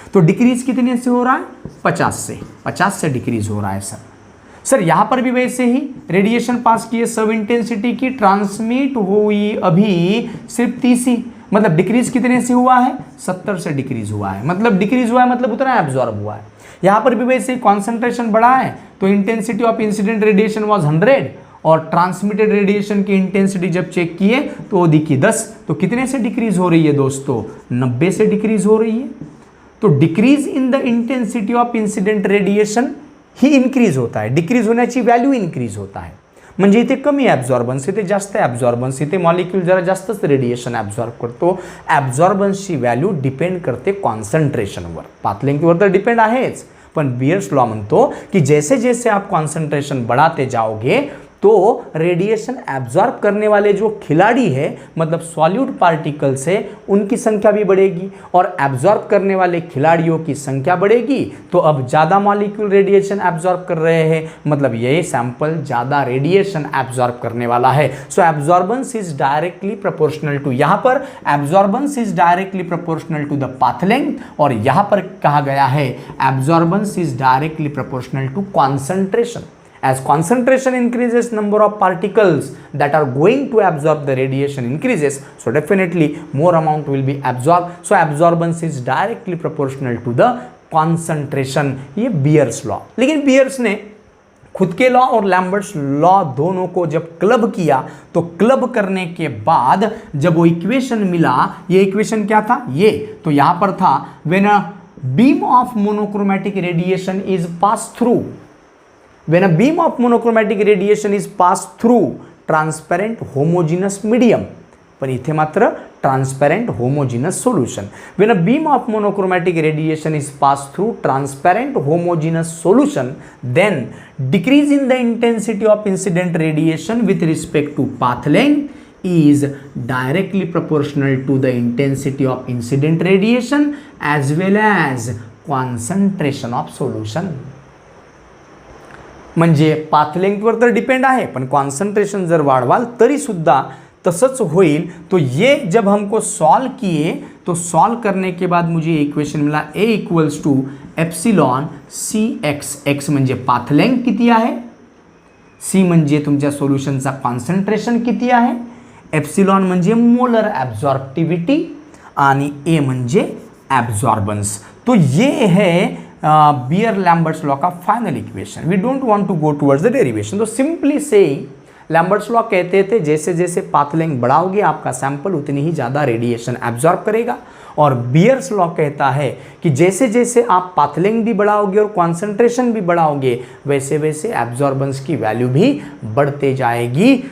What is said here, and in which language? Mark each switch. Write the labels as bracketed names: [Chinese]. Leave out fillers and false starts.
[Hindi] तो डिक्रीज कितने से हो रहा है, 50 से डिक्रीज हो रहा है सर यहाँ पर भी वैसे ही रेडिएशन पास किए सब इंटेंसिटी की, ट्रांसमिट हुई अभी सिर्फ 30 ही, मतलब डिक्रीज कितने से हुआ है, 70 से डिक्रीज हुआ है, मतलब डिक्रीज हुआ है मतलब उतना एब्जॉर्ब हुआ है। यहाँ पर भी वैसे कॉन्सेंट्रेशन बढ़ा है तो intensity of incident radiation was 100 और ट्रांसमिटेड रेडिएशन की इंटेंसिटी जब चेक किए तो वो दिखी 10, तो कितने से डिक्रीज हो रही है दोस्तों, 90 से डिक्रीज हो रही है। तो decrease in the intensity of incident radiation he increase होता है, [Marathi] डिक्रीज होण्याची व्हॅल्यू इन्क्रीज होता है, म्हणजे इथे कमी ॲब्झॉर्बन्स, इथे जास्त ॲब्झॉर्बन्स, इथे मॉलिक्यूल जरा जास्तच रेडिएशन ॲब्झॉर्ब करतो। ॲब्झॉर्बन्सची व्हॅल्यू डिपेंड करते कॉन्सन्ट्रेशनवर, पाथ लेंथवर तर डिपेंड आहेच, पण [Hindi] बियर्स लॉ म्हणतो की जैसे जैसे आप कॉन्सन्ट्रेशन बढ़ाते जाओगे तो रेडिएशन एब्जॉर्ब करने वाले जो खिलाड़ी है मतलब सॉल्यूट पार्टिकल्स है उनकी संख्या भी बढ़ेगी और एब्जॉर्ब करने वाले खिलाड़ियों की संख्या बढ़ेगी, तो अब ज़्यादा मॉलिक्यूल रेडिएशन एब्जॉर्ब कर रहे हैं, मतलब यही सैंपल ज़्यादा रेडिएशन एब्जॉर्ब करने वाला है। [English] so absorbance is directly proportional to, [Hindi] यहाँ पर [English] absorbance is directly proportional to the path length, [Hindi] और यहाँ पर कहा गया है [English] Absorbance is directly proportional to concentration. As concentration increases, number of particles that are going to absorb the radiation increases, so definitely more amount will be absorbed. So absorbance is directly proportional to the concentration. [Hindi] ये bears law, लेकिन bears ने खुद के law और Lambert's law दोनों को जब club किया तो क्लब करने के बाद जब वो इक्वेशन मिला, ये इक्वेशन क्या था, ये तो यहाँ पर था [English] when a beam of monochromatic radiation is passed through, when a beam of monochromatic radiation is passed through transparent homogeneous medium, [Marathi] पण इथे मात्र [English] transparent homogeneous solution, when a beam of monochromatic radiation is passed through transparent homogeneous solution, then decrease in the intensity of incident radiation with respect to path length is directly proportional to the intensity of incident radiation as well as concentration of solution. [Marathi] म्हणजे path लेंथवर तर depend आहे, पण concentration जर वाढवाल तरी सुद्धा तसंच होईल। [Hindi] तो ये जब हमको सॉल्व किए तो सॉल्व करने के बाद मुझे इक्वेशन मिला [Marathi] A equals to epsilon CX, x म्हणजे पाथ लेंथ किती आहे, C म्हणजे तुमच्या सोल्युशनचा कॉन्सन्ट्रेशन किती आहे, एप्सिलॉन म्हणजे मोलर ॲब्झॉर्प्टिव्हिटी आणि A म्हणजे ॲब्झॉर्बन्स। [Hindi] तो ये है Beer-Lambert's law का final equation. [English] we don't want to go towards the derivation, [Hindi] तो सिंपली से लैम्बर्ट्स लॉ कहते थे जैसे जैसे पाथ लेंथ बढ़ाओगे आपका सैंपल उतनी ही ज़्यादा रेडिएशन एब्जॉर्ब करेगा, और बियर्स लॉ कहता है कि जैसे जैसे आप पाथ लेंथ भी बढ़ाओगे और कॉन्सेंट्रेशन भी बढ़ाओगे वैसे वैसे एब्जॉर्बेंस की वैल्यू भी बढ़ते जाएगी।